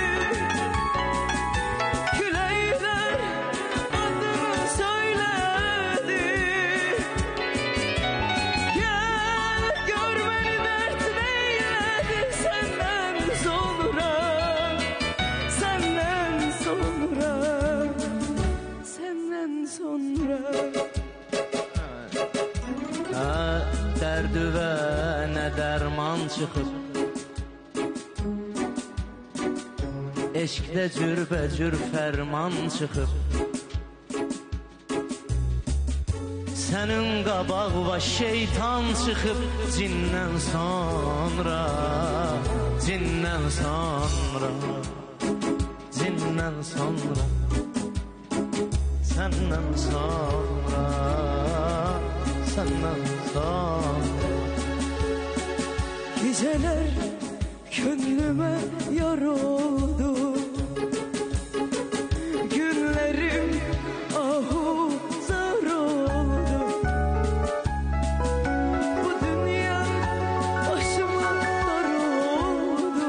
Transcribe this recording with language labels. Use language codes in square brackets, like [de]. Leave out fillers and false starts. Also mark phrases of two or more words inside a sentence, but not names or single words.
[tr] Küleyler adını söyledi. Gel gör beni dert neyledi. Senden sonra, senden sonra, senden sonra. [az] Dərdüvə nə dərman çıxır. Eşqdə cürbəcür fərman çıxır. Sənin qabaq və şeytan çıxıb. Cindən sonra, cindən sonra, cindən sonra, səndən sonra, səndən sonra. [tr] Geceler gönlüme yar oldu. Günlerim ahuzar oldu. Bu dünya başıma dar oldu.